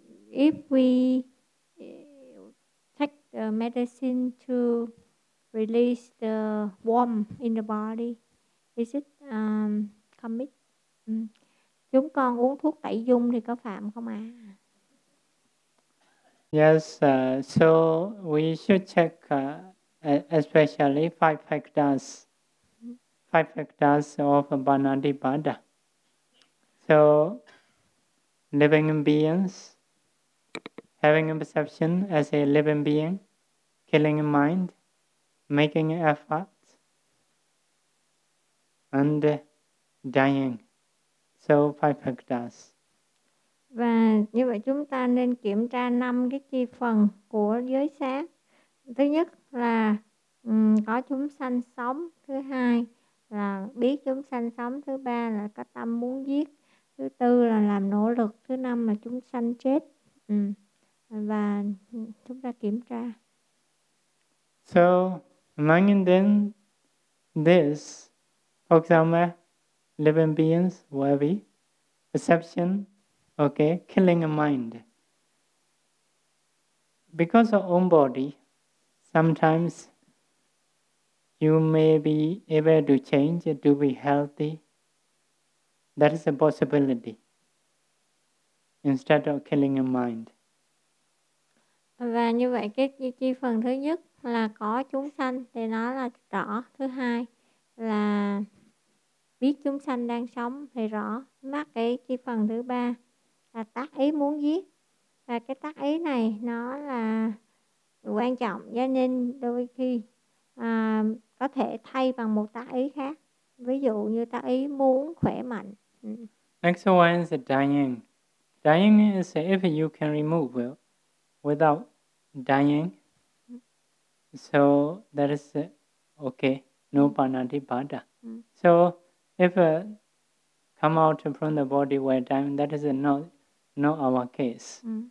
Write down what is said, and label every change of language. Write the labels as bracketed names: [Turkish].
[English] If we take the medicine to release the worm in the body, is it commit? [Vietnamese] Chúng con uống thuốc tẩy dung thì có phạm không ạ? [English] Yes, so we should check especially five factors of panadipada. So living beings, having a perception as a living being, killing a mind, making an effort, and dying. So five factors. [Vietnamese] Và như vậy chúng ta nên kiểm tra năm cái chi phần của giới sát. Thứ nhất là có chúng sanh sống. Thứ hai là biết chúng sanh sống. Thứ ba là có tâm muốn giết. Thứ tư là làm nỗ lực. Thứ năm là chúng sanh chết. Và chúng ta kiểm tra. [English] So, imagine then this, for example, living beings, worthy, perception, okay, killing a mind. Because of own body, sometimes you may be able to change to be healthy That is a possibility. Instead of killing your mind. [Vietnamese] Và như vậy cái phần thứ nhất là có chúng sanh thì nó là rõ. Thứ hai là biết chúng sanh đang sống thì rõ. Mắc cái phần thứ ba là tác ý muốn giết. Và cái tác ý này nó là quan trọng, cho nên đôi khi có thể thay bằng một tác ý khác. Ví dụ như tác ý muốn khỏe mạnh. [English] Next one is dying. Dying is if you can remove it without dying. So that is okay. No panatipata. So if come out from the body while dying, that is not our case.